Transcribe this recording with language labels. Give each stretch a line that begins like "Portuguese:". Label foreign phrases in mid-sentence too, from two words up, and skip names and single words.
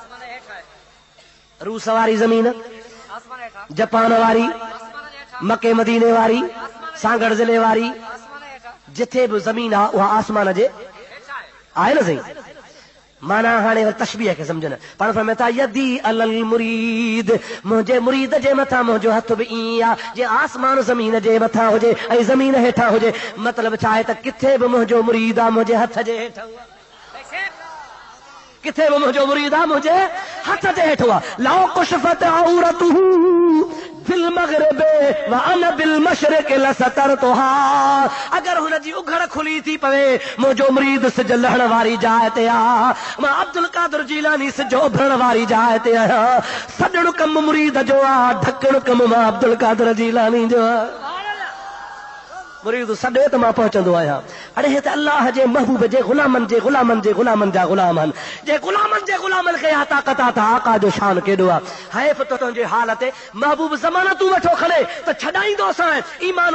Sindhi: रूस वारी ज़मीन जापान वारी मके मदीने वारी सांगड़ ज़िले वारी जिथे बि ज़मीन आहे उहा आसमान जे आहे न सही माना हाणे तशबीह खे सम्झनि पाण फरमाए था
Arabic: يدي على المريد
Sindhi: मुंहिंजे मुरीद जे मथां मुंहिंजो हथ बि ईअं आहे जीअं आसमान ज़मीन जे मथां हुजे ऐं ज़मीन हेठां हुजे मतिलबु छा आहे त किथे बि मुंहिंजो मुरीद आहे मुंहिंजे हथ जे हेठां किथे बि मुंहिंजो मुरीद आहे मुंहिंजे हथ जे हेठो आहे
Arabic: لو كشفت عورته بالمغرب وأنا بالمشرق لسترتها
Sindhi: अगर हुन जी उघड़ खुली थी पवे मुंहिंजो मुरीद सिज लहण वारी जाइ ते आ मां अब्दुल कादिर जीलानी सिज उभरण वारी जाइ ते आहियां सॾण कम मुरीद जो आहे ढकण कम मां अब्दुल कादिर जीलानी जो आहे मुरीद सॾे त मां पहुचंदो आहियां अड़े हे त अल्लाह जे महबूब जे गुलामनि जा गुलाम आहिनि जे गुलामनि जे गुलामनि खे या ताक़त आहे त आका जो शान केॾो आहे हैफ़ त तुंहिंजे हाल ते महबूब ज़मानतूं तूं वेठो खणे त छॾाईंदोसांइ ईमान